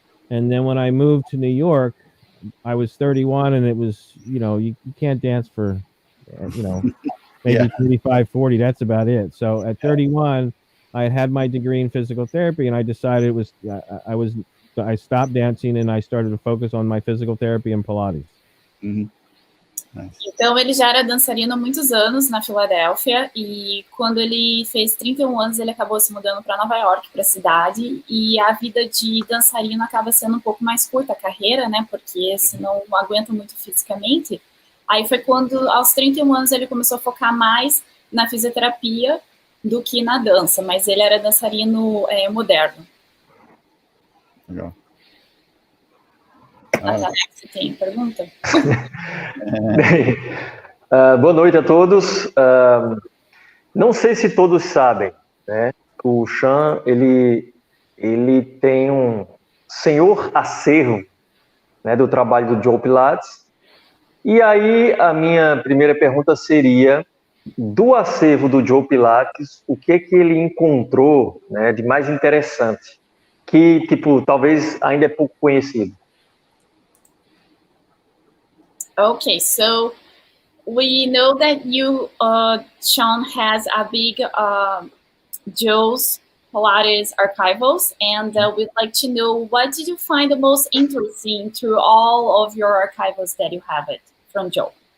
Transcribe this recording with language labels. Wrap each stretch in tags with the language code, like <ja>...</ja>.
<en>And then when I moved to New York, I was 31, and it was, you can't dance for, maybe 35, 40. That's about it. So at 31, I had my degree in physical therapy, and I decided I stopped dancing and I started to focus on my physical therapy and Pilates. Nice.</en> <pt>Então, ele já era dançarino há muitos anos na Filadélfia, e quando ele fez 31 anos, ele acabou se mudando para Nova York, para a cidade, e a vida de dançarino acaba sendo um pouco mais curta, a carreira, né, porque senão não aguenta muito fisicamente. Aí foi quando, aos 31 anos, ele começou a focar mais na fisioterapia do que na dança, mas ele era dançarino moderno. Legal. Alex, você tem pergunta? Boa noite a todos. Não sei se todos sabem, né, que o Sean, ele tem um senhor acervo, né, do trabalho do Joe Pilates. E aí a minha primeira pergunta seria, do acervo do Joe Pilates, o que é que ele encontrou, né, de mais interessante, que, talvez ainda é pouco conhecido?</pt> <en>Okay, so we know that you, Sean, has a big Joe's Pilates archivals, and we'd like to know, what did you find the most interesting through all of your archivals that you have it from Joe?</en>